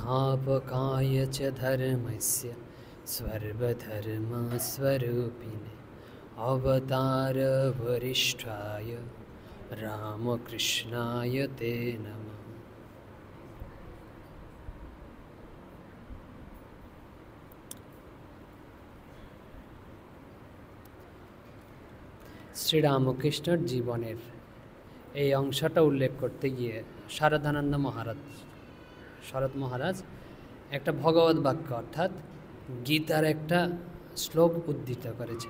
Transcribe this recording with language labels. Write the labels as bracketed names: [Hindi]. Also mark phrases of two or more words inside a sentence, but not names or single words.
[Sanskrit] संस्थापकाय च धर्मस्य सर्वधर्मस्वरूपिणे अवतारवरिष्ठाय रामकृष्णाय ते नमः। [Bangla] শ্রীরামকৃষ্ণের জীবনের এই অংশটা উল্লেখ করতে গিয়ে শারদানন্দ শরৎ মহারাজ একটা ভগবত বাক্য অর্থাৎ গীতার একটা শ্লোক উদ্ধৃত করেছেন।